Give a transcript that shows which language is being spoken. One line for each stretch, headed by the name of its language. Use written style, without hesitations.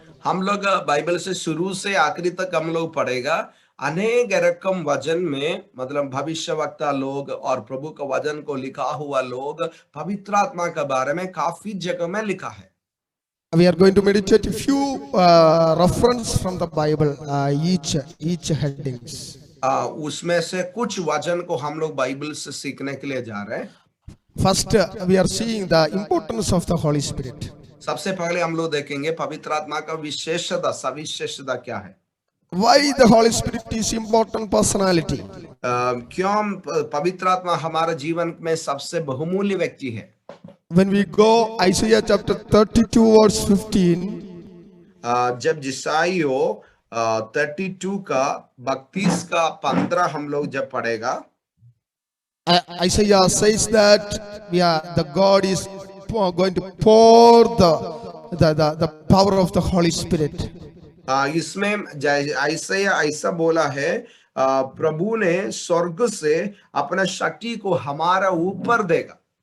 Hindi: हम लोग बाइबल से शुरू से आखिरी तक हम लोग पढ़ेगा, अनेक रकम वचन में मतलब भविष्यवक्ता लोग और प्रभु का वचन को लिखा हुआ लोग पवित्र आत्मा के बारे में काफी जगह में लिखा है।
English: We are going to meditate a few reference from the Bible, each headings.
Hindi: उसमें से कुछ वचन को हम लोग बाइबल से सीखने के लिए जा रहे हैं।
English: First, we are seeing the importance of the Holy Spirit.
Hindi: सबसे पहले हम लोग देखेंगे पवित्र आत्मा का विशेषता, सविशेषता क्या है।
English: Why the Holy Spirit is important personality?
Hindi: क्यों पवित्र आत्मा हमारे जीवन में सबसे बहुमूल्य व्यक्ति है।
English: When we go Isaiah chapter 32 verse 15,
Hindi: जब जिसाइयो 32 का 32 का 15 हम लोग जब पढ़ेगा,
English: Isaiah says that the God is going to pour the power of the Holy Spirit.
Hindi: इसमें ऐसा बोला है, प्रभु ने स्वर्ग से अपना शक्ति को हमारा ऊपर देगा।